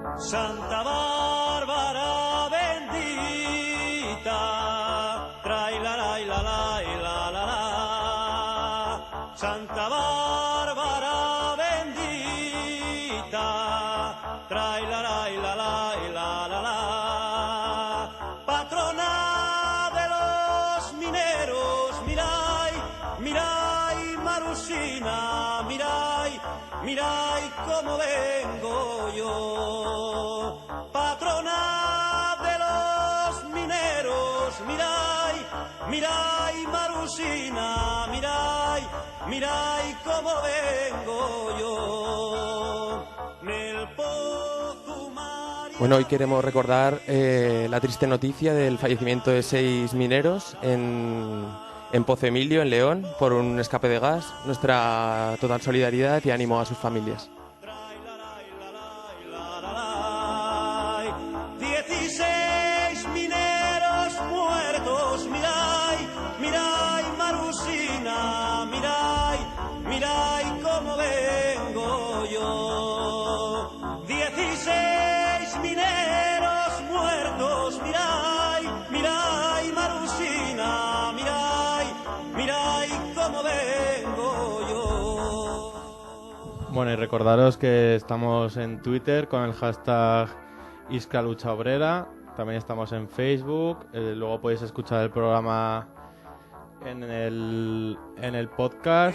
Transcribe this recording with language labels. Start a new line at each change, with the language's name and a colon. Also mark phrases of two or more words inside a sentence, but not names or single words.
Spanish: Santa Bárbara bendita, trai la la la la la la la. Santa Bárbara bendita, trai la la la la la la. Patrona de los mineros, mirai, mirai Marusina, mirai, mirai cómo vengo yo. Patrona de los mineros, mirai, mirai Marusina, mirai, mirai cómo vengo yo.
Asturian: Nel pozo María.
Spanish: Bueno, hoy queremos recordar la triste noticia del fallecimiento de 6 mineros en Pozo Emilio, en León, por un escape de gas. Nuestra total solidaridad y ánimo a sus familias. 16 mineros muertos, mirai, mirai Marusina, mirai, mirai cómo vengo yo. 16 mineros muertos, mirai, mirai Marusina, mirai, mirai cómo vengo yo. Bueno, y recordaros que estamos en Twitter con el hashtag Iskra Lucha Obrera. También estamos en Facebook. Luego podéis escuchar el programa en el podcast.